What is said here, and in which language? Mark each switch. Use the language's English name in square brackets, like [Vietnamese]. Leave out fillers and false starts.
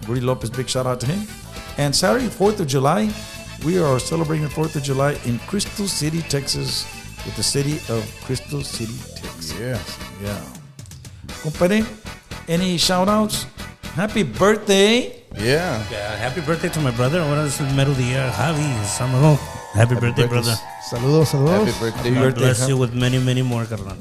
[English] Rudy Lopez, big shout out to him. And Saturday, 4th of July, we are celebrating the 4th of July in Crystal City, Texas, with the city of Crystal City, Texas. Yeah. Compadre, any shout outs? Happy birthday. Yeah. Yeah, happy birthday to my brother. [Spanish] Ahora es el mero día, Javi Sámado. [English] Happy birthday, brother. [Spanish] Saludos. [English] Happy birthday. God bless you with many, many more, carnal.